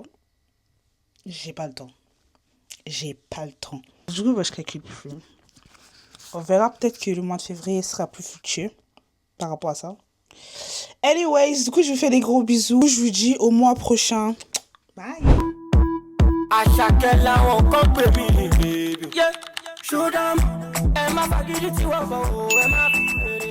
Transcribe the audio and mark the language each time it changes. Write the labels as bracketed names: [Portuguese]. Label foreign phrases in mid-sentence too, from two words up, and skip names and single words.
[French] J'ai pas le temps. J'ai pas le temps. Du coup, bah, je calcule plus. On verra peut-être que le mois de février sera plus fructueux par rapport à ça. Anyways, du coup, je vous fais des gros bisous. Je vous dis au mois prochain. Bye. [Yoruba] Àṣàkẹ́ làwọn kan pè mí. [English] Yeah, show them. [Yoruba] Ẹ má fagídí tí wọ́n fọ̀ o, ẹ má fi.